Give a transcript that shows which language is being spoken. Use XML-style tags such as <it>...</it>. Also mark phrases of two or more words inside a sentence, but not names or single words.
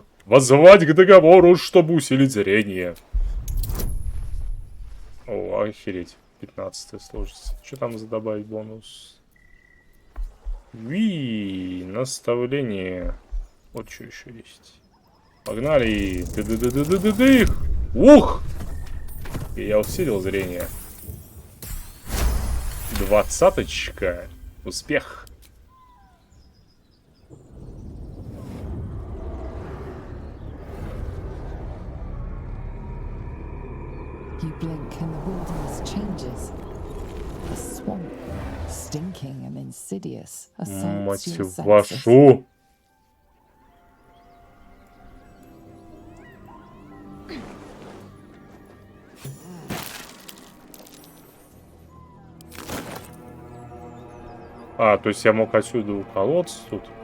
<ru>Воззвать к договору, чтобы усилить зрение. О, охереть. 15 сложность. Что там за добавить бонус? Наставление. Вот что еще есть. Погнали. Ды-ды-ды-ды-ды-дых. Ух! И я усилил зрение. 20-очка. Успех.</ru> <en>You blink and the wilderness changes. A swamp, stinking and insidious, assaults your senses.</en> <ru>Вашу! А, то есть я мог отсюда уколоться тут?</ru>